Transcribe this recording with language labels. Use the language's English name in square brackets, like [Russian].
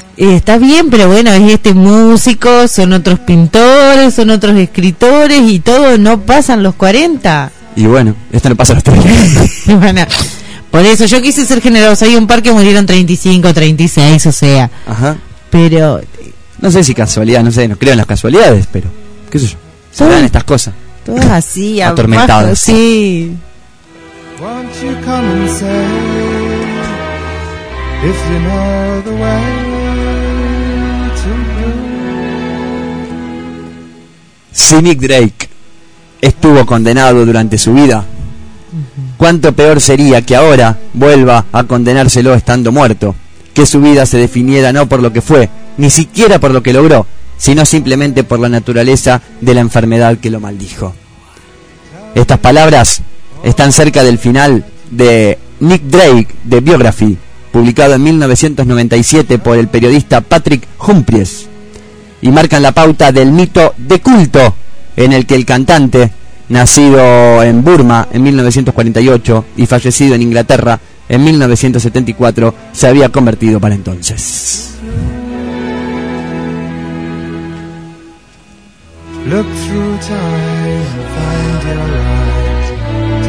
[Spanish] Está bien, pero bueno, es este músico, son otros pintores, son otros escritores y todo, no pasan los 40. Y bueno, esto no pasa a los 30. Bueno, por eso yo quise ser generoso, hay un par que murieron 35, 36, o sea. Ajá. Pero... No sé si casualidad, no sé, no creo en las casualidades, pero qué sé yo, sabrán estas cosas. Todas así, atormentadas. Sí. [English] Won't you come and say, if you know the way. [Spanish] Si Nick Drake estuvo condenado durante su vida, ¿cuánto peor sería que ahora vuelva a condenárselo estando muerto? Que su vida se definiera no por lo que fue, ni siquiera por lo que logró, sino simplemente por la naturaleza de la enfermedad que lo maldijo. Estas palabras están cerca del final de Nick Drake, The Biography, publicado en 1997 por el periodista Patrick Humphries, y marcan la pauta del mito de culto en el que el cantante, nacido en Burma en 1948 y fallecido en Inglaterra en 1974, se había convertido para entonces. [English] Look through time and find your light.